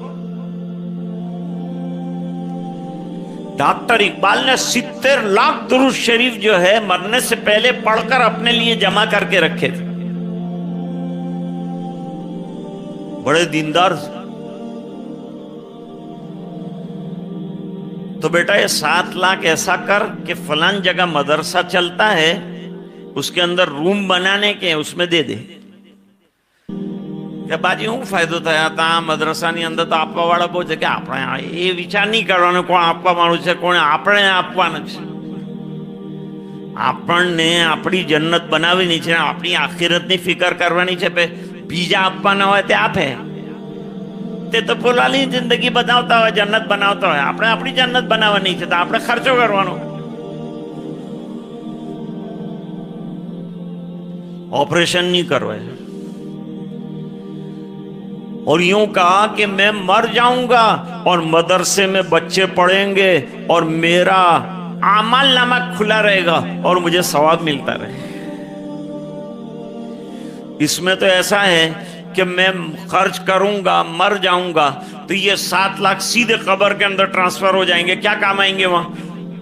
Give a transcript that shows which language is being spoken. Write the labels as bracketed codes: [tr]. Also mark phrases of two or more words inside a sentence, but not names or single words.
[ur] ڈاکٹر اقبال نے 70 لاکھ درود شریف جو ہے مرنے سے پہلے پڑھ کر اپنے لیے جمع کر کے رکھے تھے، بڑے دیندار۔ تو بیٹا یہ 7 لاکھ ایسا کر کہ فلان جگہ مدرسہ چلتا ہے، اس کے اندر روم بنانے کے اس میں دے دے کہ باجی [gu] હું ફાયદો થયા તા મદ્રસાની અંદર તો આપવા વાળા બહુ છે કે આપણે એ વિચાર નહીં કરવાનો કોણ આપવા વાળું છે કોણ આપણે આપવાનું છે, આપણને આપણી જન્નત બનાવવાની છે, આપણી આખિરતની ફિકર કરવાની છે, બીજા આપવાના હોય તે આપે, તે તો પોલાની જિંદગી બનાવતા હોય જન્નત બનાવતા હોય, આપણે આપણી જન્નત બનાવવાની છે તો આપણે ખર્ચો કરવાનો। [ur] آپریشن نہیں کروائے اور یوں کہا کہ میں مر جاؤں گا اور مدرسے میں بچے پڑھیں گے اور میرا اعمال نامہ کھلا رہے گا اور مجھے ثواب ملتا رہے۔ اس میں تو ایسا ہے کہ میں خرچ کروں گا مر جاؤں گا تو یہ 7 لاکھ سیدھے قبر کے اندر ٹرانسفر ہو جائیں گے، کیا کام آئیں گے وہاں؟